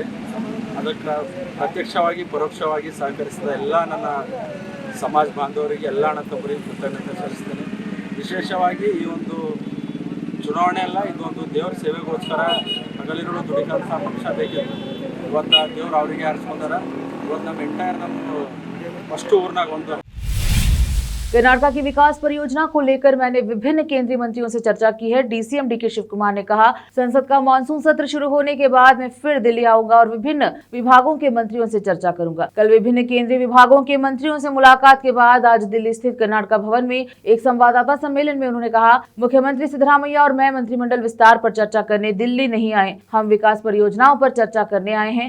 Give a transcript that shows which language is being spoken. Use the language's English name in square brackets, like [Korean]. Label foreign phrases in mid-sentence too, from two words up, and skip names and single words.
[Kannada] ಅದಕ್ಕೆ ಪ್ರತ್ಯಕ್ಷವಾಗಿ ಪರೋಕ್ಷವಾಗಿ ಸಹಕರಿಸಿದ ಎಲ್ಲ ನನ್ನ ಸಮಾಜ ಬಾಂಧವರಿಗೆ, ಎಲ್ಲ ಅಣ್ಣತಮ್ಮರಿಗೆ ಕೃತಜ್ಞತೆ ಸಲ್ಲಿಸ್ತೇನೆ. ವಿಶೇಷವಾಗಿ ಈ ಒಂದು ಚುನಾವಣೆ ಅಲ್ಲ, ಇದೊಂದು ದೇವರ ಸೇವೆಗೋಸ್ಕರ ಹಗಲಿರುಳು ದುಡಿಕಂಥ ಪಕ್ಷ ಬೇಕಿತ್ತು. ಇವತ್ತು ದೇವ್ರು ಅವರಿಗೆ ಆರಿಸ್ಕೊಂಡಾರ. ಇವತ್ತು ನಮ್ಮ ಎಂಟೈರ್ ನಮ್ಮ ಫಸ್ಟ್ ಊರ್ನಾಗ ಒಂದು [Hindi] कर्नाटक की विकास परियोजना को लेकर मैंने विभिन्न केंद्रीय मंत्रियों से चर्चा की है। डीसीएम डीके शिव कुमार ने कहा, संसद का मानसून सत्र शुरू होने के बाद मैं फिर दिल्ली आऊंगा और विभिन्न विभागों के मंत्रियों से चर्चा करूंगा। कल विभिन्न केंद्रीय विभागों के मंत्रियों से मुलाकात के बाद आज दिल्ली स्थित कर्नाटक भवन में एक संवाददाता सम्मेलन में उन्होंने कहा, मुख्यमंत्री सिद्धरामैया और मैं मंत्रिमंडल विस्तार पर चर्चा करने दिल्ली नहीं आए, हम विकास परियोजनाओं पर चर्चा करने आए हैं।